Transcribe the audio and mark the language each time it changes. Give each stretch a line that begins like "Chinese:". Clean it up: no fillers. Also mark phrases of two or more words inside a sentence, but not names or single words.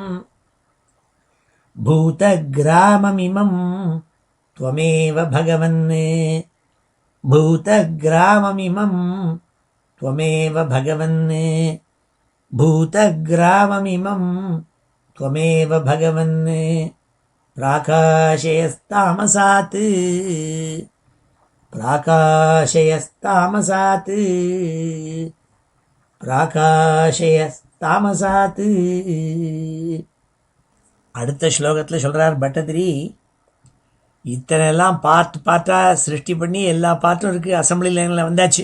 Sanskrit: भूतग्राममिमं त्वमेव भगवन्, भूतग्राममिमं त्वमेव भगवन्, भूतग्राममिमं त्वमेव भगवन् प्राकाशयस्तामसात्, प्राकाशयस्तामसात् प्राकाशयस्तामसात्.
Tamil: அடுத்த ஸ்லோகத்தில் சொல்கிறார் பட்டதிரி, இத்தனை எல்லாம் பார்ட்டாக சிருஷ்டி பண்ணி எல்லா பார்ட்டும் இருக்குது,
English: assembly line
Tamil: வந்தாச்சு.